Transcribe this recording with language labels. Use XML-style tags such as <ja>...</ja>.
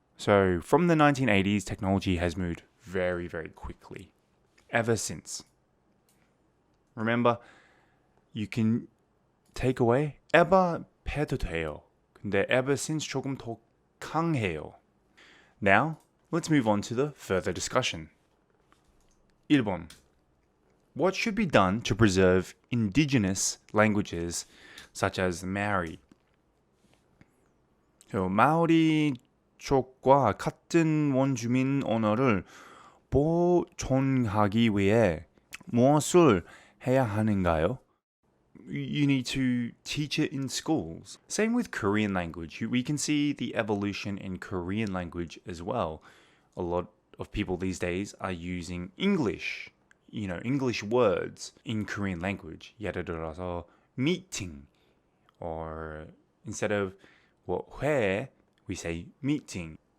<en>So, from the 1980s, technology has moved very, very quickly. Ever since. Remember, you can take away ever</en> <ko>해도 돼요. 근데</ko> <en>ever since</en> <ko>조금 더 강해요.</ko> <en>Now, let's move on to the further discussion. 1번. What should be done to preserve indigenous languages such as Maori?</en> <ko>마오리 족과 같은 원주민 언어를 보존하기 위해 무엇을 해야 하는가요?</ko> <en>You need to teach it in schools. Same with Korean language. We can see the evolution in Korean language as well. A lot of people these days are using English, English words in Korean language.</en> <ko>예를 들어서</ko> <en>meeting, or instead of 회, we say meeting.</en>